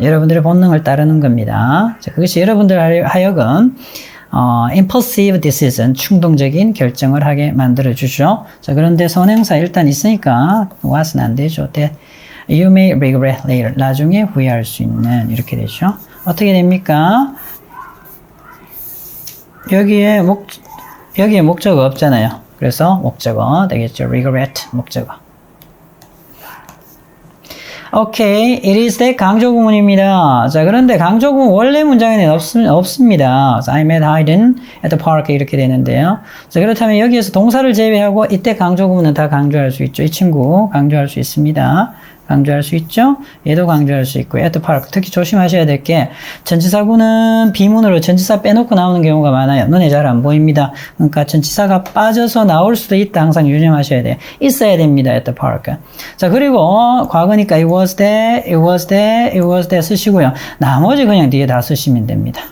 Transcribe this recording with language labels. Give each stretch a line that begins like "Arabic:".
Korean: 여러분들의 본능을 따르는 겁니다. 자, 그것이 여러분들 하여금
English: impulsive decision,
Korean: 충동적인 결정을 하게 만들어주죠. 자, 그런데 선행사 일단 있으니까 what은 안 되죠.
English: That you may regret later.
Korean: 나중에 후회할 수 있는 이렇게 되죠. 어떻게 됩니까? 여기에 목적어 없잖아요. 그래서 목적어 되겠죠. regret 목적어. 오케이, it is that 강조 구문입니다. 자, 그런데 강조 구문 원래 문장에는 없습니다.
English: I met Hayden at the park
Korean: 이렇게 되는데요. 자, 그렇다면 여기에서 동사를 제외하고 이때 강조 구문은 다 강조할 수 있죠. 이 친구 강조할 수 있습니다. 강조할 수 있죠. 얘도 강조할 수 있고
English: at the park.
Korean: 특히 조심하셔야 될 게 전치사구는 비문으로 전치사 빼놓고 나오는 경우가 많아요. 눈에 잘 안 보입니다. 그러니까 전치사가 빠져서 나올 수도 있다. 항상 유념하셔야 돼요. 있어야 됩니다.
English: at the park.
Korean: 자, 그리고 과거니까
English: it was there, it was there, it was there
Korean: 쓰시고요. 나머지 그냥 뒤에 다 쓰시면 됩니다.